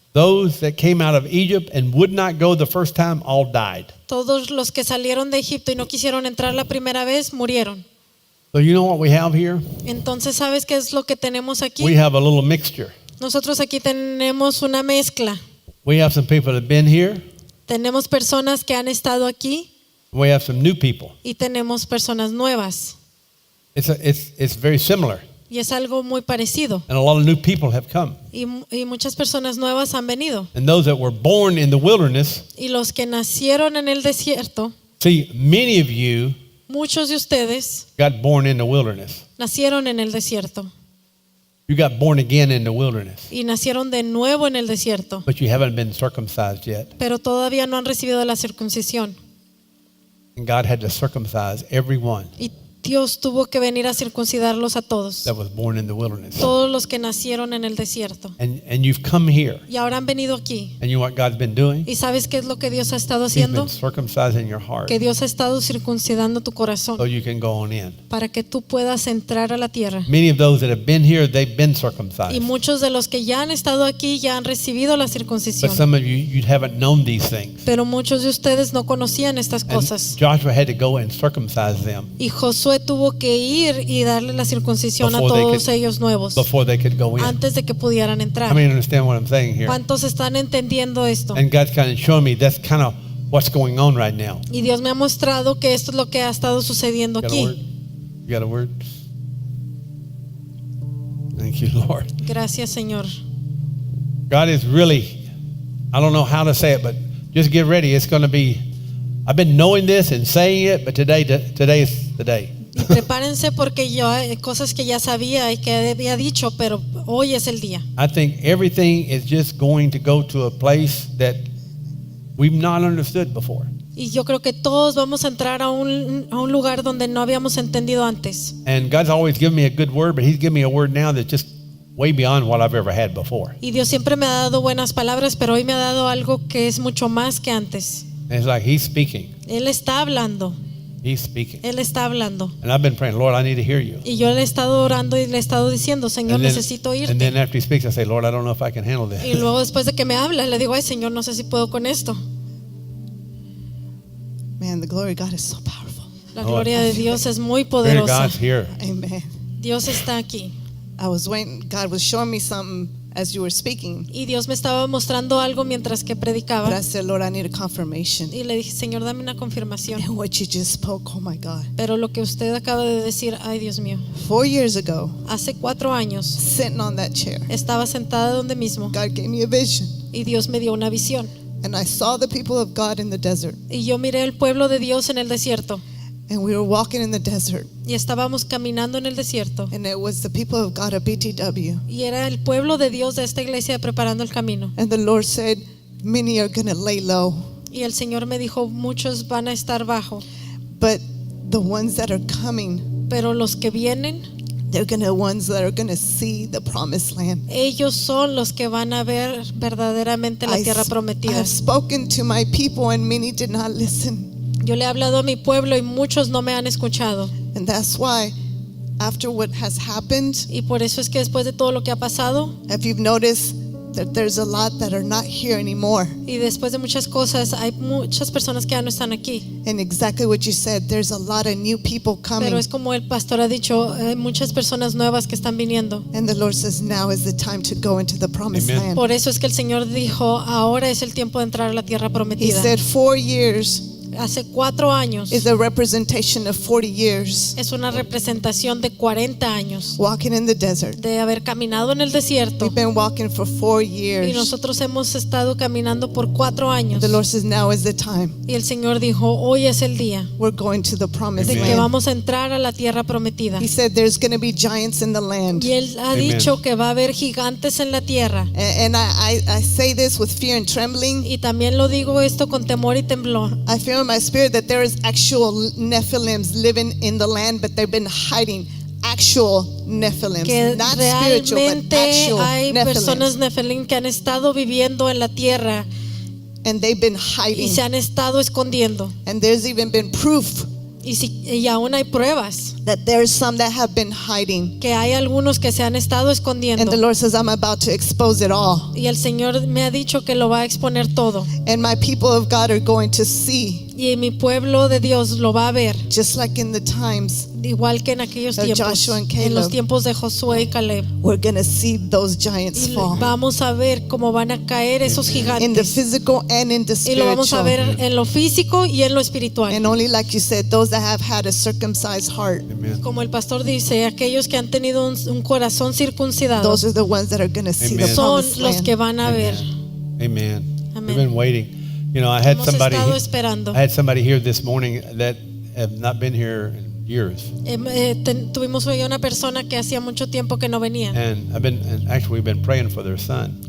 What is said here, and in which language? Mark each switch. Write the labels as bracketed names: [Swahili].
[English] Those that came out of Egypt and would not go the first time all died. [Spanish] Todos los que salieron de Egipto y no quisieron entrar la primera vez murieron. [English] So you know what we have here? [Spanish] Entonces, ¿sabes qué es lo que tenemos [English] We [Spanish] aquí? [English] have a little mixture. [Spanish] Nosotros aquí tenemos una mezcla. [English] We have some people that have been here. [Spanish] Tenemos personas que han estado aquí [English] We have some new people. [Spanish] y tenemos personas nuevas. [English] It's very similar. [Spanish] Y es algo muy parecido. [English] And a lot of new people have come. [Spanish] Y muchas personas nuevas han venido. [English] And those that were born in the wilderness, [Spanish] Y los que nacieron en el desierto, [English] see, many of you [Spanish] muchos de ustedes [English] got born in the wilderness. [Spanish] nacieron en el desierto. [English] You got born again in the wilderness. [Spanish] Y nacieron de nuevo en el desierto. [English] But you haven't been circumcised yet. [Spanish] Pero todavía no han recibido la circuncisión. [English] And God had to circumcise everyone [Spanish] Y Dios tuvo que venir a circuncidarlos a todos. [English] that was born in the wilderness. [Spanish] Todos los que nacieron en el desierto. [English] And you've come here. [Spanish] Y ahora han venido aquí. [English] And you know what God's been doing? [Spanish] ¿Y sabes qué es lo que Dios ha estado [English] He's [Spanish] haciendo? [English] been circumcising your heart [Spanish] Que Dios ha estado circuncidando tu corazón [English] so you can go on in. [Spanish] para que tú puedas entrar a la tierra. [English] Many of those that have been here, they've been [Spanish] Y [English] circumcised. [Spanish] muchos de los que ya han estado aquí ya han recibido la [English] But [Spanish] circuncisión. [English] some of you haven't known these things. [Spanish] Pero muchos de ustedes no conocían estas [English] And [Spanish] cosas. [English] Joshua had to go and circumcise them [Spanish] Y Josué tuvo que ir y darle la circuncisión a [English] Before they [Spanish] todos [English] could- [Spanish] ellos nuevos [English] before they could go in. [Spanish] antes de que pudieran [English] I [Spanish] entrar. [English] mean, understand what I'm saying here? [Spanish] ¿Cuántos están entendiendo esto? [English] And God's kind of showing me that's kind of what's going on right now. [Spanish] Y Dios me ha mostrado que esto es lo que ha estado sucediendo [English] Got a word? [Spanish] aquí. [English] You got a word? Thank you, Lord. [Spanish] Gracias, Señor. [English] God is really, I don't know how to say it, but just get ready. It's going to be, I've been knowing this and saying it, but today is the day. [Spanish] Y prepárense porque yo hay cosas que ya sabía y que había dicho, pero hoy es el día. [English] I think everything is just going to go to a place that we've not understood before. [Spanish] Y yo creo que todos vamos a entrar a un lugar donde no habíamos entendido antes. [English] And God's always given me a good word, but He's given me a word now that's just way beyond what I've ever had before. [Spanish] Y Dios siempre me ha dado buenas palabras, pero hoy me ha dado algo que es mucho más que antes. [English] And it's like He's speaking. [Spanish] Él está hablando, [English] He's speaking. [Spanish] Él está hablando. [English] And I've been praying, Lord, I need to hear you. [Spanish] Y yo le he estado orando y le he estado diciendo, Señor, necesito [English] and [Spanish] oírte. [English] then after He speaks, I say, Lord, I don't know if I can handle [Spanish] Y [English] this. [Spanish] luego después de que me habla, le digo, ay Señor, no sé si puedo con esto. [English] Man, the glory of God is so powerful. [Spanish] La gloria de Dios es muy [English] Spirit of poderosa. God's here. Amen. [Spanish] Dios está aquí. [English] I was waiting. God was showing me something as you were speaking. [Spanish] Y Dios me estaba mostrando algo mientras que [English] But I [Spanish] predicaba. [English] said, Lord, I need a confirmation. [Spanish] Y le dije, Señor, dame una confirmación. [English] And what you just spoke, oh my God. [Spanish] Pero lo que usted acaba de decir, ay Dios mío, [English] 4 years ago, [Spanish] hace 4 años [English] sitting on that chair, [Spanish] estaba sentada donde mismo [English] God gave me a vision. [Spanish] y Dios me dio una visión. [English] And I saw the people of God in the desert. [Spanish] Y yo miré el pueblo de Dios en el desierto. [English] And we were walking in the desert. [Spanish] Y estábamos caminando en el desierto. [English] And it was the people of God of BTW. [Spanish] Y era el pueblo de Dios de esta iglesia preparando el camino. [English] And the Lord said, many are going to lay low, [Spanish] Y el Señor me dijo, muchos van a estar bajo, [English] but the ones that are coming, [Spanish] pero los que vienen, [English] they're going to ones that are going to see the promised land. [Spanish] ellos son los que van a ver verdaderamente la tierra [English] I [Spanish] prometida. [English] have spoken to my people and many did not listen. [Spanish] Yo le he hablado a mi pueblo y muchos no me han escuchado. [English] And that's why after what has happened, [Spanish] Y por eso es que después de todo lo que ha pasado [English] if you've noticed that there's a lot that are not here anymore. [Spanish] y después de muchas cosas, hay muchas personas que ya no están aquí. [English] And exactly what you said, there's a lot of new people coming. [Spanish] Pero es como el pastor ha dicho, hay muchas personas nuevas que están viniendo. [English] And the Lord says now is the time to go into the promised Amen. land. [Spanish] Por eso es que el Señor dijo, ahora es el tiempo de entrar a la tierra [English] He [Spanish] prometida. [English] said 4 years [Spanish] Hace 4 años [English] is a representation of 40 years [Spanish] es una representación de 40 años [English] walking in the desert. [Spanish] de haber caminado en el desierto. [English] We've been walking for 4 [Spanish] Y [English] years. [Spanish] nosotros hemos estado caminando por 4 años. [English] The Lord says now is the time. [Spanish] Y el Señor dijo, hoy es el día [English] We're going to the promised [Spanish] de que [English] land. [Spanish] vamos a entrar a la tierra prometida. [English] He said there's going to be giants in the land. [Spanish] Y Él ha Amen. dicho que va a haber gigantes en la tierra. [English] And I say this with fear and trembling. [Spanish] Y también lo digo esto con temor y temblor. [English] I feel in my spirit that there is actual Nephilims living in the land, but they've been hiding. Actual Nephilims, [Spanish] Que [English] not spiritual, but [Spanish] realmente [English] actual [Spanish] hay personas [English] Nephilims. [Spanish] Nefelim que han estado viviendo en la tierra [English] And they've been [Spanish] y [English] hiding. [Spanish] se han estado escondiendo. [English] And there's even been proof [Spanish] Y aún hay pruebas [English] that there's some that have been hiding. [Spanish] que hay algunos que se han estado [English] And [Spanish] escondiendo. [English] the Lord says, I'm about to expose it all. [Spanish] Y el Señor me ha dicho que lo va a exponer todo. [English] And my people of God are going to see, [Spanish] Y mi pueblo de Dios lo va a ver, [English] just like in the times, [Spanish] igual que en aquellos [English] Of [Spanish] tiempos, [English] Joshua and [Spanish] en los [English] Caleb. [Spanish] tiempos de Josué y Caleb. [English] we're going to see those giants [Spanish] Y [English] fall. [Spanish] vamos a ver cómo van a caer esos [English] In the [Spanish] gigantes. [English] physical and in the [Spanish] Y lo vamos a [English] spiritual. [Spanish] ver en lo físico y en lo espiritual. [English] And only like you said, those that have had a circumcised heart, Amen. [Spanish] Como el pastor dice, aquellos que han tenido un corazón circuncidado [English] those are the ones that are going to see the Amen. [Spanish] son [English] promised [Spanish] los [English] land. [Spanish] que van a ver. Amen. Amen. [English] We've been waiting. You know, I had [Spanish] Hemos [English] somebody. [Spanish] estado esperando. [English] I had somebody here this morning that have not been here in years, [Spanish] Tuvimos hoy una persona que hacía mucho tiempo que no venía [English] and actually we've been praying for their son.